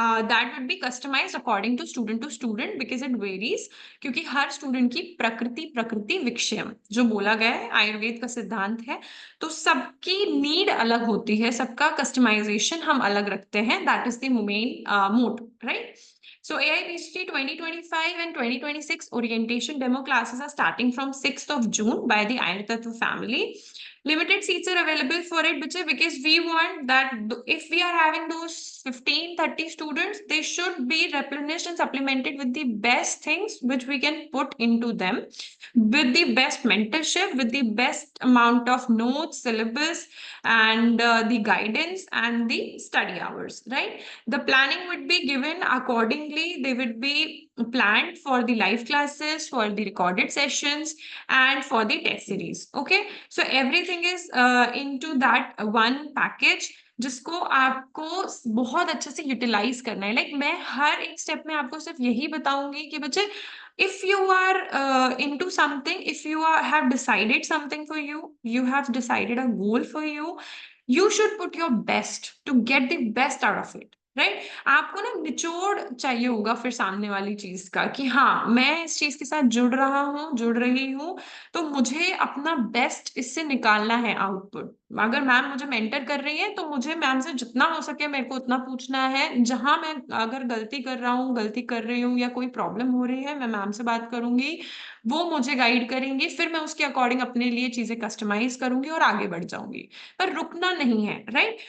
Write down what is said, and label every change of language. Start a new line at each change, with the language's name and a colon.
English: That would be customized according to student because it varies,
Hindi: क्योंकि हर student की प्रकृति प्रकृति विक्षयम जो बोला गया है, आयुर्वेद का सिद्धांत है, तो सबकी नीड अलग होती है, सबका कस्टमाइजेशन हम अलग रखते हैं,
English: that is the main motto,
Hindi: right?
English: So AIPCT 2025 and 2026 orientation demo classes are starting from 6th of June by the Iron Tattva family. Limited seats are available for it, because we want that if we are having those 15-30 students, they should be replenished and supplemented with the best things which we can put into them, with the best mentorship, with the best amount of notes, syllabus, and the guidance and the study hours, right? The planning would be given accordingly. They would be planned for the live classes, for the recorded sessions, and for the test series. Okay, so everything is into that one package,
Hindi: जिसको आपको बहुत अच्छे से utilise करना है। Like मैं हर एक step में आपको सिर्फ यही बताऊंगी कि बच्चे,
English: if you are into something, if you have decided something for you, you have decided a goal for you, you should put your best to get the best out of it, right?
Hindi: आपको ना निचोड़ चाहिए होगा फिर सामने वाली चीज का, कि हाँ, मैं इस चीज के साथ जुड़ रहा हूँ, जुड़ रही हूँ, तो मुझे अपना बेस्ट इससे निकालना है आउटपुट। अगर मैम मुझे मेंटर कर रही है, तो मुझे मैम से जितना हो सके मेरे को उतना पूछना है। जहां मैं अगर गलती कर रहा हूँ, गलती कर रही हूँ, या कोई प्रॉब्लम हो रही है, मैं मैम से बात करूंगी, वो मुझे गाइड करेंगी, फिर मैं उसके अकॉर्डिंग अपने लिए चीजें कस्टमाइज करूंगी और आगे बढ़ जाऊंगी, पर रुकना नहीं है, राइट?